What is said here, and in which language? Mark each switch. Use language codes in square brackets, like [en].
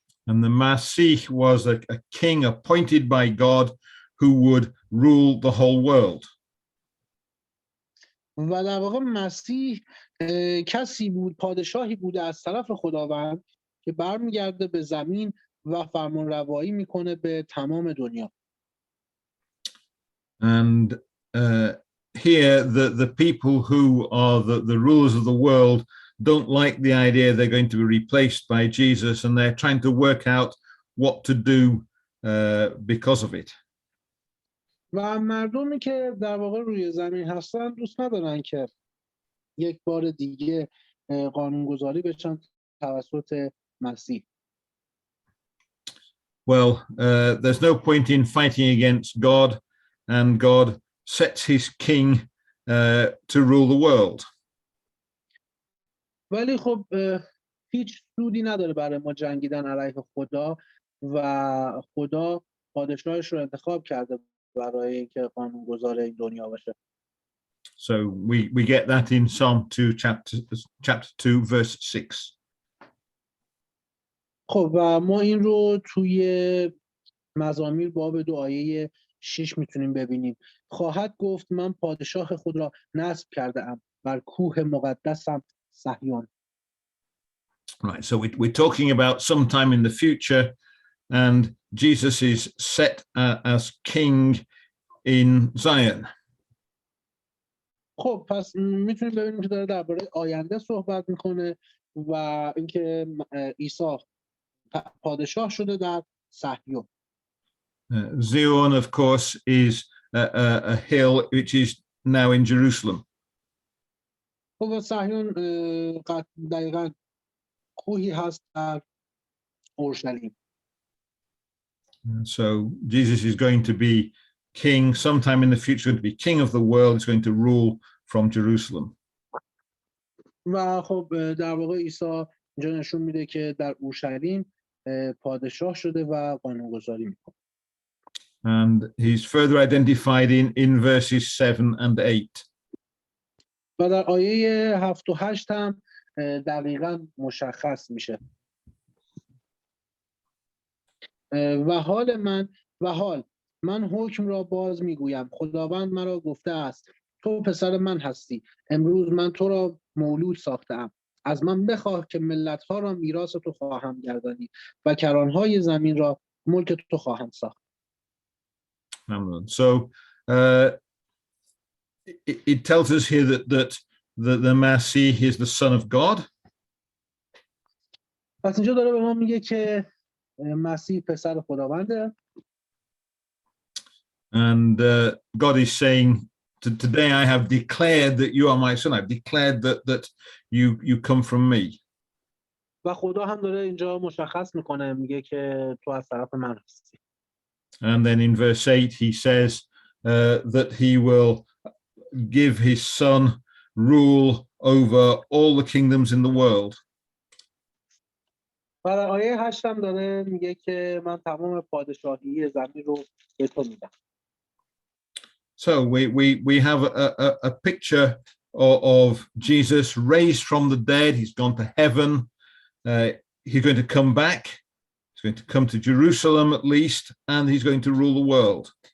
[en] And the Masih was a king appointed by God who would rule the whole world. [fa] و در واقع مسیح کسی بود، پادشاهی بوده از طرف خداوند که برمیگرده به زمین و فرمان روایی میکنه به تمام دنیا. [en] And here the people who are the rulers of the world don't like the idea they're going to be replaced by Jesus, and they're trying to work out what to do because of it. [fa] و مردمی که در واقع روی زمین هستن دوست ندارن که یک بار دیگه قانونگذاری بشن توسط مسیح. [en] well, there's no point in fighting against God, and God sets his king to rule the world. [fa] ولی خب هیچ سودی نداره برای ما جنگیدن علیه خدا و خدا پادشاهش رو انتخاب کرده برای اینکه قانونگذار این دنیا باشه. [en] So we get that in Psalm 2, chapter 2, verse 6. [fa] خب و ما این رو توی مزامیر باب 2 آیه 6 میتونیم ببینیم. خواهد گفت من پادشاه خود را نصب کرده ام بر کوه مقدسم صهیون. [en] Right, so we're talking about sometime in the future, and Jesus is set as king in Zion. [fa] خب پس میتونیم ببینیم که داره درباره آینده صحبت میکنه و اینکه عیسی پادشاه شده در صهیون. [en] Zion, of course, is a hill which is now in Jerusalem. [fa] خب صهیون دقیقاً کوهی هست در اورشلیم. [en] So Jesus is going to be king sometime in the future, going to be king of the world. He's going to rule from Jerusalem. [fa] و خب در واقع عیسی اینجا نشون میده که در اورشلیم پادشاه شده و قانونگذاری میکنه. [en] And he's further identified in verses 7 and 8. [fa] و در آیه 7 و 8 هم دقیقاً مشخص میشه. و حال من حکم را باز میگویم، خداوند مرا گفته است تو پسر من هستی، امروز من تو را مولود ساختم. از من بخواه که ملت‌ها را میراث تو خواهم گردانید و کرانهای زمین را ملک تو خواهم ساخت. [en] So it tells us here that the Messiah is the Son of God. [fa] پس اینجا داره به ما میگه که مسیح پسر خداونده. [en] And God is saying, today I have declared that you are my son. I've declared that you come from me. [fa] و خدا هم داره اینجا مشخص میکنه، میگه که تو از طرف من هستی. [en] And then in verse 8 he says that he will give his son rule over all the kingdoms in the world. [fa] و در آیه 8 هم داره میگه که من تمام پادشاهی زمین رو به تو میدم. [en] So we have a picture of Jesus raised from the dead. He's gone to heaven. He's going to come back. He's going to come to Jerusalem at least, and he's going to rule the world.